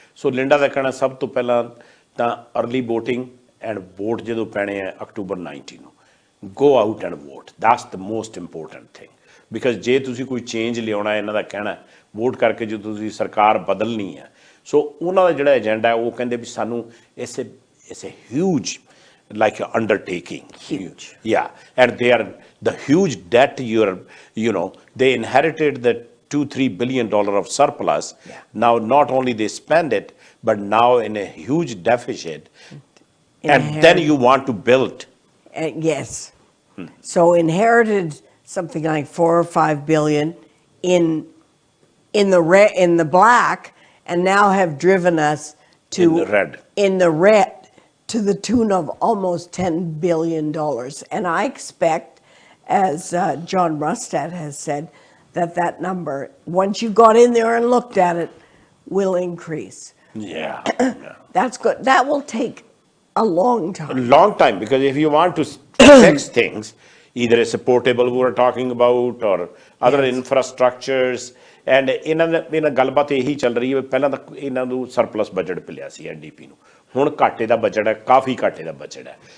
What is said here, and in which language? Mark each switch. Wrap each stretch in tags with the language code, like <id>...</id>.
<pa>ਸੋ Linda ਦਾ ਕਹਿਣਾ ਸਭ ਤੋਂ ਪਹਿਲਾਂ ਤਾਂ ਅਰਲੀ ਵੋਟਿੰਗ ਐਂਡ ਵੋਟ ਜਦੋਂ ਪੈਣੇ ਆ ਅਕਤੂਬਰ 19 ਨੂੰ,</pa> <en>Go out and vote, that's the most important thing.</en> <pa>Because ਜੇ ਤੁਸੀਂ ਕੋਈ ਚੇਂਜ ਲਿਆਉਣਾ, ਇਹਨਾਂ ਦਾ ਕਹਿਣਾ ਵੋਟ ਕਰਕੇ ਜੋ ਤੁਸੀਂ ਸਰਕਾਰ ਬਦਲਣੀ ਹੈ, ਸੋ ਉਹਨਾਂ ਦਾ ਜਿਹੜਾ ਏਜੰਡਾ ਹੈ ਉਹ ਕਹਿੰਦੇ ਵੀ ਸਾਨੂੰ</pa> <en>It's a huge like an undertaking. Huge. Yeah, and they are the huge debt they inherited the $2-3 billion of surplus. Yeah. Now not only they spend it, but now in a huge deficit, and then you want to build. Yes. So inherited something like 4 or 5 billion in the black, and now have driven us to in the red, to the tune of almost $10 billion. And I expect, as John Rustad has said, that number, once you got in there and looked at it, will increase. Yeah. That's good. That will take a long time. A long time, because if you want to fix things, either it's a portable we were talking about, or other infrastructures, and</en> <pa>ਇਹਨਾਂ ਗੱਲਬਾਤ ਇਹੀ ਚੱਲ ਰਹੀ ਹੈ। ਪਹਿਲਾਂ ਤਾਂ ਇਹਨਾਂ ਨੂੰ ਸਰਪਲਸ ਬਜਟ ਮਿਲਿਆ ਸੀ NDP ਨੂੰ, ਹੁਣ ਘਾਟੇ ਦਾ ਬਜਟ ਹੈ, ਕਾਫੀ ਘਾਟੇ ਦਾ ਬਜਟ ਹੈ।</pa>